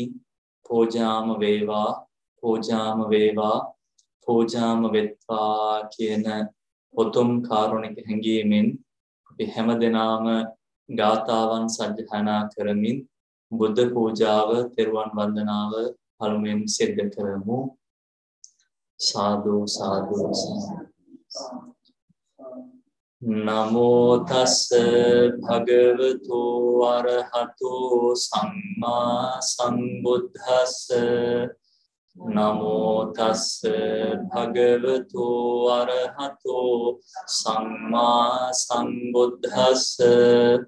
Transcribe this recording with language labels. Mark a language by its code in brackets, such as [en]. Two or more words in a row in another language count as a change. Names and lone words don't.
[si] පූජාම වේවා, පූජාම වේවා, පූජාම වෙත්වා කියන උතුම් කාරුණික හැඟීමෙන් අපි හැමදෙනාම ගාථාවන් සජ්ජහායනා කරමින් බුද්ධ පූජාව තෙරුවන් වන්දනාව පළමුවෙන් සිද්ධ කරමු. [pi] සාදු සාදු නමෝ තස්ස භගවතු අරහතු සම්මා සම්බුද්දස්ස Namo tassa bhagavato arahato samma sambuddhassa.